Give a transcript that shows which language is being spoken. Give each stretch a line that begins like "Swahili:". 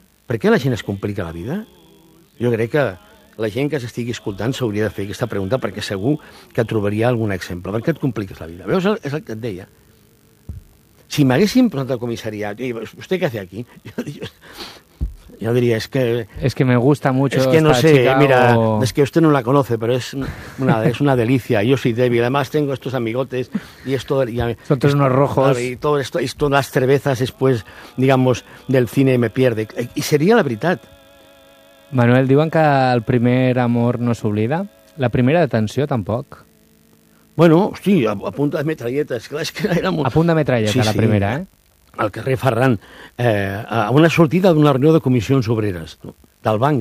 Catalan: Per què la gent es complica la vida? Jo crec que la gent que s'estigui escoltant s'hauria de fer aquesta pregunta perquè segur que trobaria algun exemple. Per què et compliques la vida? Veus, és el que et deia. Si m'haguessin posat al comissariat, i vostè què ha fet aquí? Jo diria, és que...
Spanish: És que me gusta mucho estar no sé, a Chicago. Mira, és que usted no la conoce,
Catalan: però és una delícia.
Spanish: Yo soy débil. Además, tengo estos amigotes y esto... Son todos unos rojos. Y todo esto, y todas las cervezas después, digamos, del cine me pierde. Y sería
Catalan: la veritat. Manuel, diuen que el primer amor no s'oblida. La primera detenció, tampoc. Bueno, hosti, a punta de metralleta. Esclar, és que era molt... A punta de metralleta, sí, la primera, sí. Al carrer Ferran, a una sortida d'una reunió de comissions obreres del banc.